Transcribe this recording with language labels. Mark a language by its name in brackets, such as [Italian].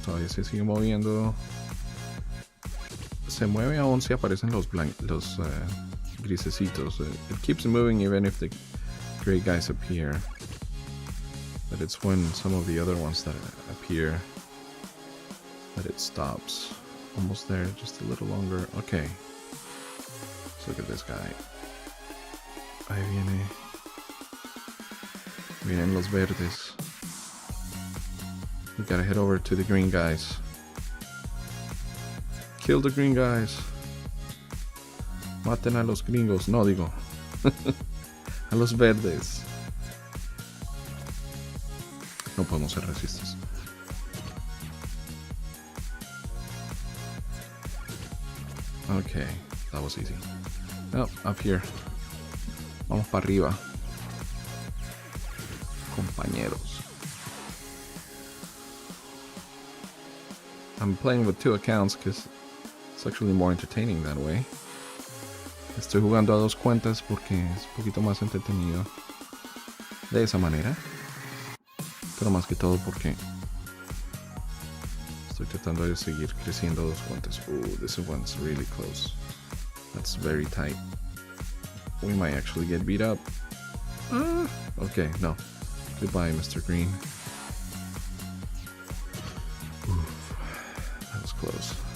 [Spanish] Todavía se sigue moviendo. Se mueve aún si aparecen los grisecitos. [English] It keeps moving even if the gray guys appear. But it's when some of the other ones that appear that it stops. Almost there, just a little longer. Okay. look at this guy. [Spanish] Ahí vienen los verdes. [English] We gotta head over to the green guys. Kill the green guys. [Spanish] Maten a los gringos. No, digo. A los verdes. No podemos ser racistas. [English] Okay, that was easy. Oh, up here. [Spanish] Vamos para arriba. Compañeros. [English] I'm playing with 2 accounts because it's actually more entertaining that way. [Spanish] Estoy jugando a 2 cuentas porque es un poquito más entretenido de esa manera. Pero más que todo porque estoy tratando de seguir creciendo 2 cuentas. [English] Ooh, this one's really close. That's very tight. We might actually get beat up. Okay, no. Goodbye, Mr. Green. Oof, that was close.